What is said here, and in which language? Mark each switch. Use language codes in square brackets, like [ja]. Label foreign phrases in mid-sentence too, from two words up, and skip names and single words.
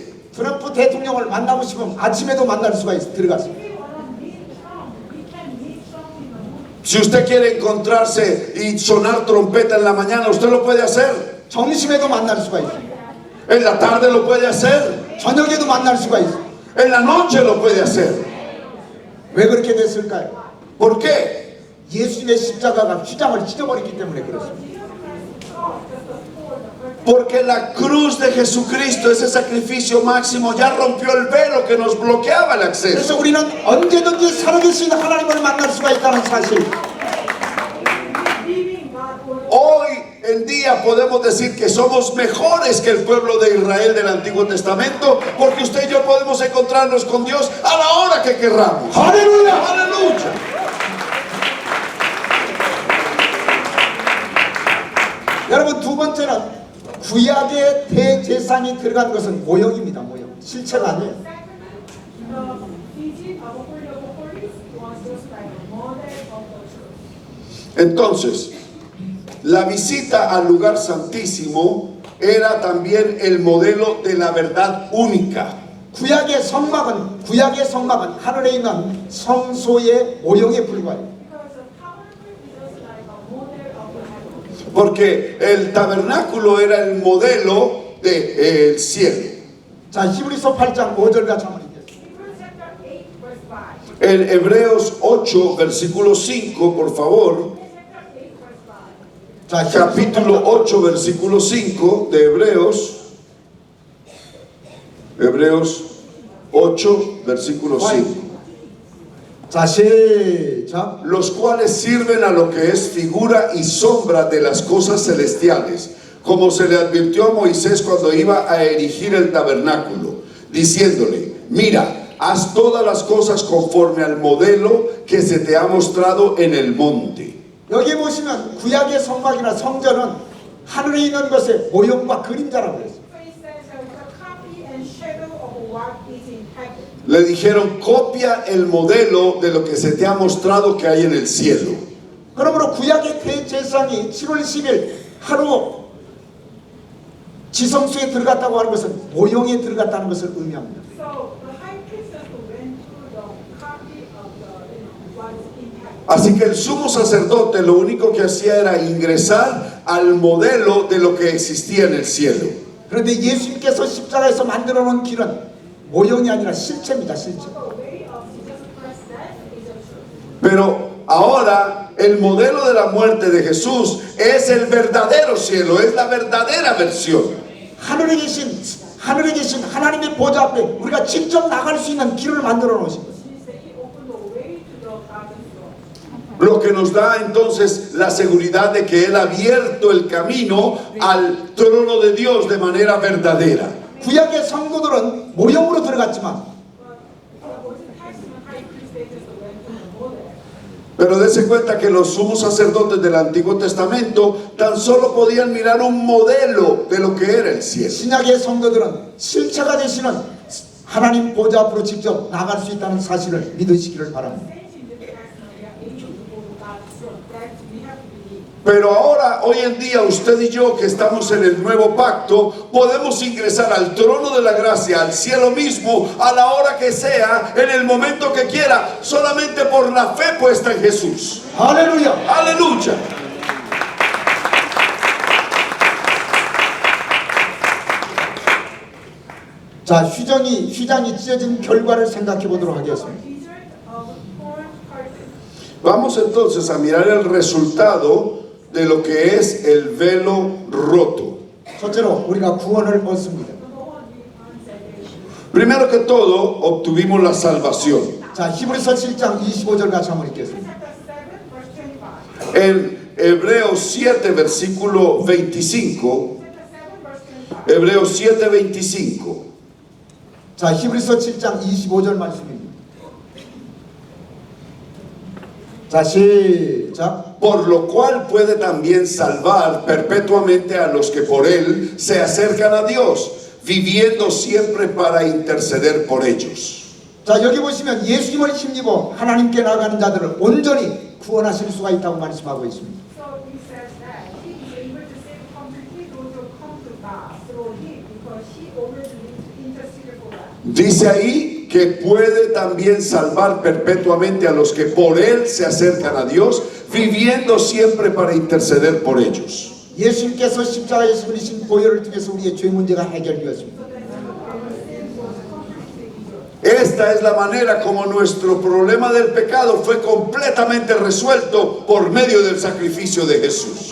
[ko] 트럼프 대통령을 만나고 싶으면 아침에도 만날 수가 있어. 들어가서. [en] If we want to meet Trump, we can meet Trump in the morning. [es] Si usted quiere encontrarse y sonar trompeta en la mañana, usted lo puede hacer. [ko] 점심에도 만날 수가 있어. [es] En la tarde lo puede hacer. [ko] 저녁에도 만날 수가 있어. [es] En la noche lo puede hacer. [ko] 왜 그렇게 됐을까요? [es] ¿Por qué? [ko] 예수님의 십자가가 휘장을 찢어버렸기 때문에 그렇습니다. [es] Porque la cruz de Jesucristo, ese sacrificio máximo, ya rompió el velo que nos bloqueaba el acceso. [ko] 그래서 우리는 언제든지 살아계신 하나님을 만날 수가 있다는 사실. [en] Believing God will [es] Hoy en día podemos decir que somos mejores que el pueblo de Israel del Antiguo Testamento, porque usted y yo podemos encontrarnos con Dios a la hora que querramos. [ko] 할렐루야! [es] ¡Aleluya! [ko] 여러분 두 번째는 구약의 대제사장이 들어간 것은 모형입니다. 모형. 실체가 아니에요. [en] the teaching of the Holy of Holies was just like a model of the church. [es] Entonces, la visita al lugar santísimo era también el modelo de la verdad única. [ko] 구약의 성막은 하늘에 있는 성소의 모형에 불과해요. [en] Because the tabernacle is just like a model of the heaven. [es] Porque el tabernáculo era el modelo del cielo. [ko] 자, 히브리서 8장 5절과 자문입니다. [en] Hebrews chapter 8, verse 5. [es] En Hebreos 8, versículo 5, por favor. [ko] 자, [es] Capítulo 8, versículo 5 de Hebreos. Hebreos 8, versículo 5. [ko] 자, 시작. [es] Los cuales sirven a lo que es figura y sombra de las cosas celestiales, como se le advirtió a Moisés cuando iba a erigir el tabernáculo, diciéndole: mira, haz todas las cosas conforme al modelo que se te ha mostrado en el monte. [ko] 여기 보시면 구약의 성막이나 성전은 하늘에 있는 것의 모형과 그림자라고 했어요. [en] So it says the copy and shadow of what is in heaven. [es] Le dijeron, copia el modelo de lo que se te ha mostrado que hay en el cielo. [ko] 그러므로 구약의 대제사장이 7월 10일 하루 지성소에 들어갔다고 하는 것은 모형에 들어갔다는 것을 의미합니다. [en] So the high priest went to the copy of what is in heaven. [es] Así que el sumo sacerdote lo único que hacía era ingresar al modelo de lo que existía en el cielo. [ko] 그런데 예수님께서 십자가에서 만들어 놓은 길은 모형이 아니라 실체입니다. 실체. [en] The way of Jesus Christ's death is a truth. [es] Pero ahora el modelo de la muerte de Jesús es el verdadero cielo, es la verdadera versión. [ko] 하늘에 계신 하나님의 보좌 앞에 우리가 직접 나갈 수 있는 길을 만들어 놓으신 거예요. [en] Means that he opened the way to the Father's throne. [es] Lo que nos da entonces la seguridad de que Él ha abierto el camino al trono de Dios de manera verdadera. [ko] 구약의 성도들은 모형으로 들어갔지만 [en] But the Old Testament high priest, they just went to the model. [es] Pero dése cuenta que los sumos sacerdotes del Antiguo Testamento tan solo podían mirar un modelo de lo que era el cielo. [ko] 신약의 성도들은 실체가 되시는 하나님 보좌 앞으로 직접 나갈 수 있다는 사실을 믿으시기를 바랍니다. [en] Saints in the Testament, we are able to go to God's throne. That we have to believe. [es] Pero ahora, hoy en día, usted y yo que estamos en el nuevo pacto, podemos ingresar al trono de la gracia, al cielo mismo, a la hora que sea, en el momento que quiera, solamente por la fe puesta en Jesús. [ko] 할렐루야! [es] ¡Aleluya! [ko] 자, 휘장이 찢어진 결과를 생각해 보도록 하겠습니다. [en] Result of torn curtain. [es] Vamos entonces a mirar el resultado de lo que es el velo roto. [ko] 첫째로 우리가 구원을 얻습니다. [en] Number one, we earn salvation. [es] Primero que todo, obtuvimos la salvación. [ko] 자, 히브리서 7장 25절 같이 한번 읽겠습니다. [en] Chapter 7, verse 25. [es] En Hebreos 7, versículo 25, [en] Chapter 7, verse 25. [es] Hebreos 7, 25. [ko] 자, 히브리서 7장 25절 말씀입니다. 자, 시작. [es] Por lo cual puede también salvar perpetuamente a los que por él se acercan a Dios, viviendo siempre para interceder por ellos. [ko] 자, 여기 보시면 예수님을 힘입어 하나님께 나가는 자들을 온전히 구원하실 수가 있다고 말씀하고 있습니다. [en] So he says that he is able to save completely those who come to God through him because he always interceded for us. [es] Dice ahí que puede también salvar perpetuamente a los que por él se acercan a Dios, viviendo siempre para interceder por ellos. [ko] 예수님께서 십자가에서 그리신 보혈을 통해서 우리의 죄 문제가 해결되었습니다. [es] Esta es la manera como nuestro problema del pecado fue completamente resuelto por medio del sacrificio de Jesús.